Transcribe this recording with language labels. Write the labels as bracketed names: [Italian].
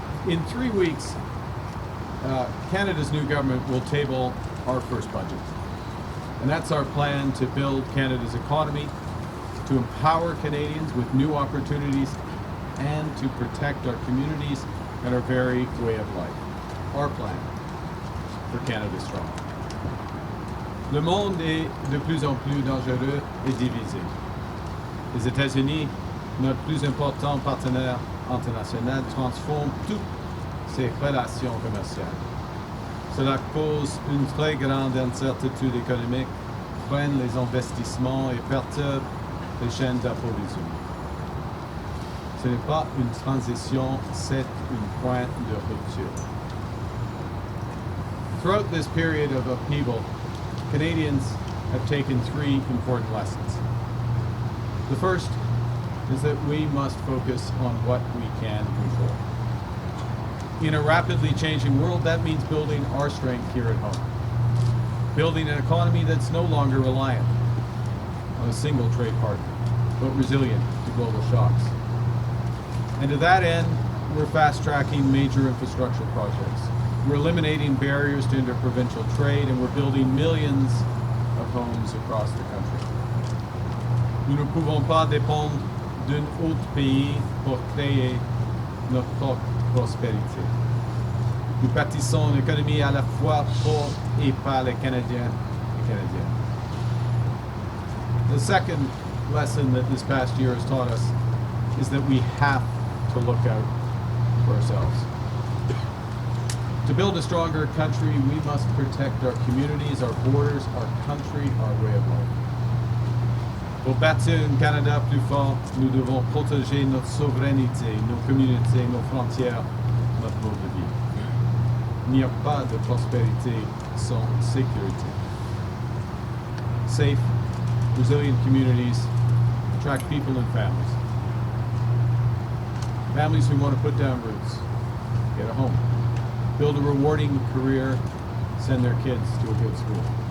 [English] In 3 weeks, Canada's new government will table our first budget. And that's our plan to build Canada's economy, to empower Canadians with new opportunities, and to protect our communities and our very way of life. Our plan for Canada Strong. [French] Le monde est de plus en plus dangereux et divisé. Les États-Unis, notre plus important partenaire international, transforment toutes ses relations commerciales. Cela cause une très grande incertitude économique, freine les investissements et perturbe les chaînes d'approvisionnement. Ce n'est pas une transition, c'est une point de rupture. [English] Throughout this period of upheaval, Canadians have taken three important lessons. The first is that we must focus on what we can control. In a rapidly changing world, that means building our strength here at home. Building an economy that's no longer reliant on a single trade partner, but resilient to global shocks. And to that end, we're fast-tracking major infrastructure projects. We're eliminating barriers to interprovincial trade, and we're building millions of homes across the country. [French] Nous ne pouvons pas dépendre d'un autre pays pour créer notre propre prospérité. Nous bâtissons une économie à la fois pour et par les Canadiens et Canadiennes. [English] The second lesson that this past year has taught us is that we have to look out for ourselves. To build a stronger country, we must protect our communities, our borders, our country, our way of life. [French] Pour bâtir un Canada plus fort, nous devons protéger notre souveraineté, nos communautés, nos frontières, notre mode de vie. Il n'y a pas de prospérité sans sécurité. [English] Safe, resilient communities attract people and families. Families who want to put down roots, get a home, build a rewarding career, send their kids to a good school.